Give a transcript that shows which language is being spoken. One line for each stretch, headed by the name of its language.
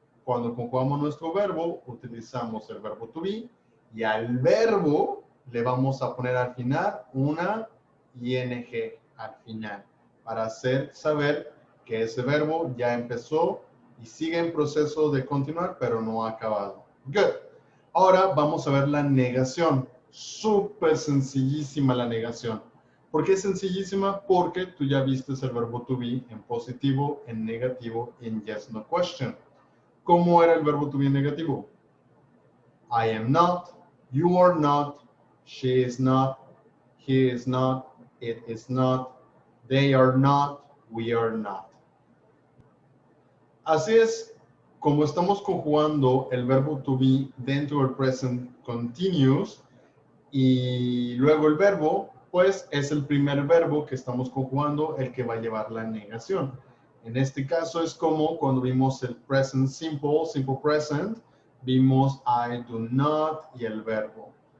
Spanish: Cuando conjugamos nuestro verbo, utilizamos el verbo to be y al verbo le vamos a poner al final una ing al final para hacer saber que ese verbo ya empezó y sigue en proceso de continuar, pero no ha acabado.
English: Good.
Spanish: Ahora vamos a ver la negación. Súper sencillísima la negación. ¿Por qué es sencillísima? Porque tú ya viste el verbo to be en positivo, en negativo y en yes, no question. ¿Cómo era el verbo to be en negativo?
English: I am not, you are not, she is not, he is not, it is not, they are not, we are not.
Spanish: Así es como estamos conjugando el verbo to be dentro del present continuous y luego el verbo, pues es el primer verbo que estamos conjugando el que va a llevar la negación. En este caso es como cuando vimos el present simple, simple present, vimos
English: I do not
Spanish: y el verbo.